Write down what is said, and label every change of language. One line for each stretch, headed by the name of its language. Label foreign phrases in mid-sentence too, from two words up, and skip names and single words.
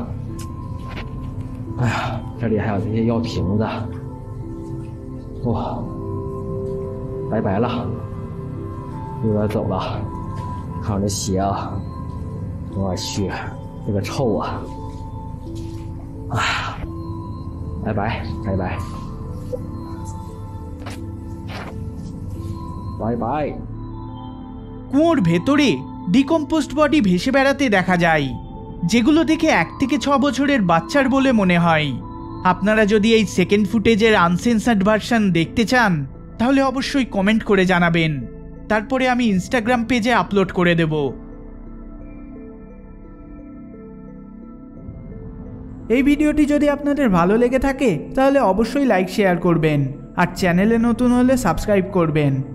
Chinese: 哎呀，这里还有这些药瓶子，哇，拜拜了，有点走了。看我这鞋啊，我去，这个臭啊！哎呀，拜拜拜拜拜拜。
Bangla: কুয়োর ভেতরে
English: decomposed body
Bangla: ভেসে বেড়াতে দেখা যায়, যেগুলো দেখে 1 থেকে 6 বছরের বাচ্চার বলে মনে হয়। আপনারা যদি এই
English: second footage uncensored version
Bangla: দেখতে চান, তাহলে অবশ্যই কমেন্ট করে জানাবেন। তারপরে আমি ইনস্টাগ্রাম পেজে আপলোড করে দেব। এই ভিডিওটি যদি আপনাদের ভালো লেগে থাকে তাহলে অবশ্যই
English: like share
Bangla: করবেন, আর চ্যানেলে নতুন হলে সাবস্ক্রাইব করবেন।